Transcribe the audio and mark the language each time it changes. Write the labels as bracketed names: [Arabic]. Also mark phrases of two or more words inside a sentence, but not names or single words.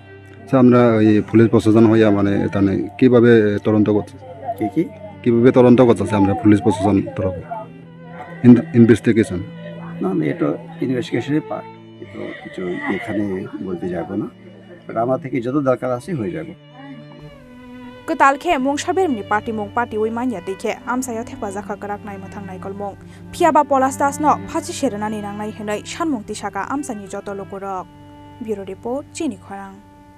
[Bangla] স্যার আমরা ওই পুলিশ প্রশাসন হইয়া মানে এখানে কিভাবে তদন্ত করছে কি কিভাবে তদন্ত করতেছে আমরা পুলিশ প্রশাসন তরফে ইনভেস্টিগেশন না এটা [English] investigationের part [Bangla] এটা কিছু এখানে বলতে যাব না বাট আমার থেকে যত দরকার আছে হয়ে যাব [Kok Borok] Ketalke mung sabermni party oi manya deke amsaya thepa jaka karak nai mathang nai kolmong phiaba polastas no phachi serana ni nangnai henai sanmung tisaka amsani joto lokorok bureau report chini khorang